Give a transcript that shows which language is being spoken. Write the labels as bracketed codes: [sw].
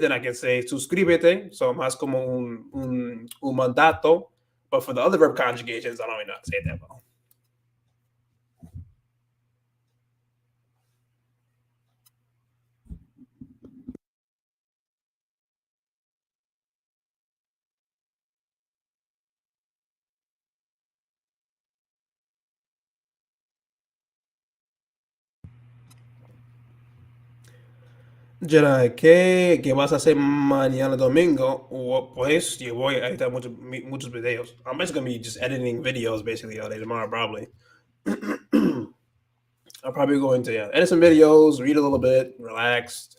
[en] Then I can say suscríbete, so [es] más como un mandato. [en] But for the other verb conjugations, I don't really know how to say it that well. [es] Jedi, ¿qué vas a hacer mañana domingo? Pues yo voy a editar muchos videos. [en] I'm basically gonna be just editing videos basically all day tomorrow, probably. I'm probably going to edit some videos, read a little bit, relax.